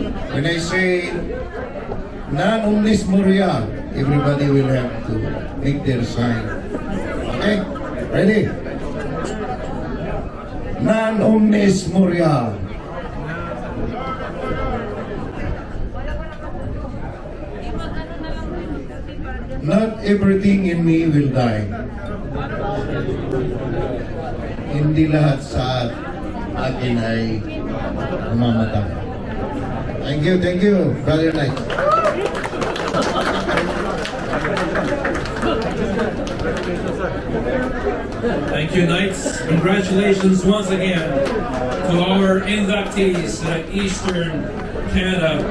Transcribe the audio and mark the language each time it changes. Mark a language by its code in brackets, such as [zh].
[en] When I say [la] non omnis moria, [en] everybody will have to make their sign. Okay? Ready? [la] Non omnis moria. [en] Not everything in me will die. [tl] Hindi lahat sa akin ay mamamatay. [en] Thank you, Brother Knight. Thank you, Knights. Congratulations once again to our inductees at Eastern Canada.